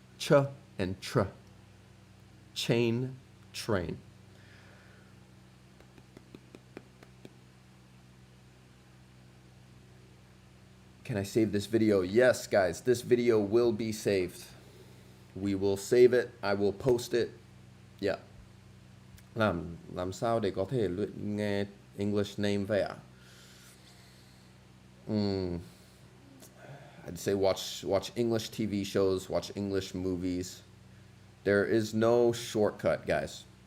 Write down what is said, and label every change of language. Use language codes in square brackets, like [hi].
[en] Ch and tr. Chain, train. Can I save this video? Yes, guys, this video will be saved. We will save it. I will post it. Yeah. [vi] Làm sao để có thể luyện nghe [en] English name [vi] vậy ạ? [en] I'd say watch English TV shows, watch English movies. There is no shortcut, guys.